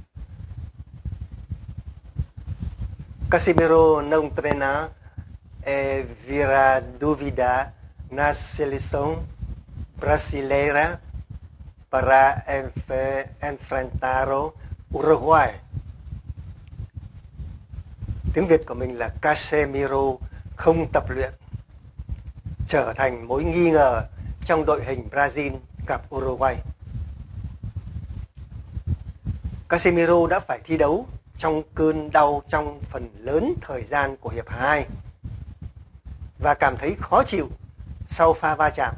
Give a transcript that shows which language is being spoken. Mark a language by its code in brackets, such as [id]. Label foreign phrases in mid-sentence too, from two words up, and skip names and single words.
[pt] Casemiro não treina e vira dúvida na seleção brasileira para enfrentar Uruguay. [vi] Tiếng Việt của mình là Casemiro không tập luyện, trở thành mối nghi ngờ trong đội hình Brazil gặp Uruguay. Casemiro đã phải thi đấu trong cơn đau trong phần lớn thời gian của hiệp 2 và cảm thấy khó chịu sau pha va chạm.